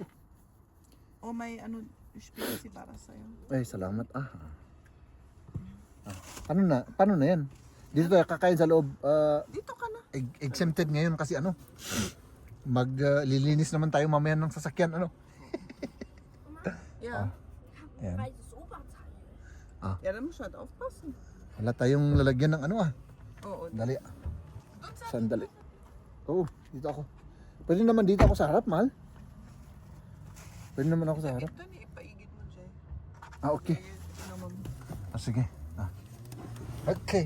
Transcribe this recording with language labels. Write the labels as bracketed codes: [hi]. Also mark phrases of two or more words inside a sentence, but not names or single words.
[tl] O may ano, especially para sa'yo. Ay, salamat. Paano na yan? Dito tayo kakain sa loob. Dito ka na. Exempted ngayon kasi maglilinis naman tayo mamaya ng sasakyan, Yeah. Ayan. [de] Weil das Oberteil. Ja, dann musst du halt aufpassen. [tl] Wala tayong lalagyan ng Oo. Dali. Sandali. Oo, dito ako. Pwede naman dito ako sa harap, mahal. Pwede naman ako sa harap. Ito ni ipaigid mo, Jay. Okay. Ano mo? Sige. Okay.